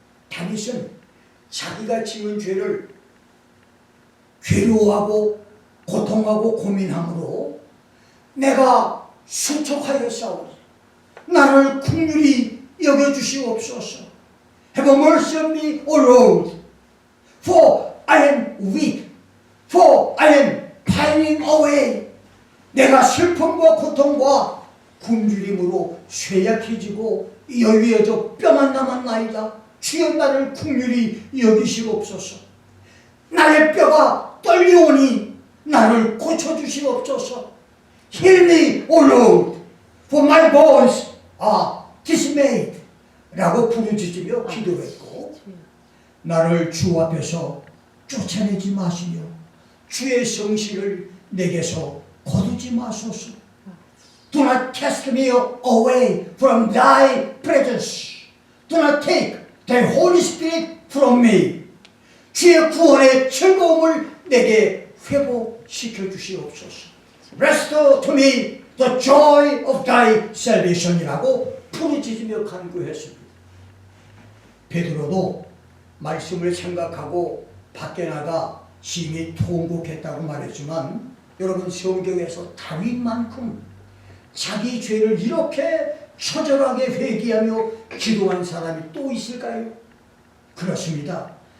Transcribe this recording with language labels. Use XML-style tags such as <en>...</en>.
<ko>다윗은 자기가 지은 죄를 괴로워하고 고통하고 고민함으로 내가 수척하였사오니 나를 긍휼히 여겨주시옵소서.</ko> <en>Have mercy on me, O Lord, for I am weak, for I am pining away.</en> <ko>내가 슬픔과 고통과 굶주림으로 쇠약해지고 여위어져 뼈만 남았나이다. 주여 나를 긍휼히 여기시옵소서. 나의 뼈가 떨려오니 나를 고쳐주시옵소서.</ko> <en>Heal me, O Lord, for my bones are dismayed.</en> <ko>라고 부르짖으며 기도했고, 나를 주 앞에서 쫓아내지 마시며 주의 성실을 내게서 거두지 마소서.</ko> <en>Do not cast me away from thy presence. Do not take thy Holy Spirit from me.</en> <ko>주의 구원의 즐거움을 내게 회복시켜 주시옵소서.</ko> <en>Restore to me the joy of thy salvation</en> <ko>이라고 부르짖으며 간구했습니다. 베드로도 말씀을 생각하고 밖에 나가 심히 통곡했다고 말했지만, 여러분 성경에서 다윗만큼 자기 죄를 이렇게 처절하게 회개하며 기도한 사람이 또 있을까요? 그렇습니다.</ko>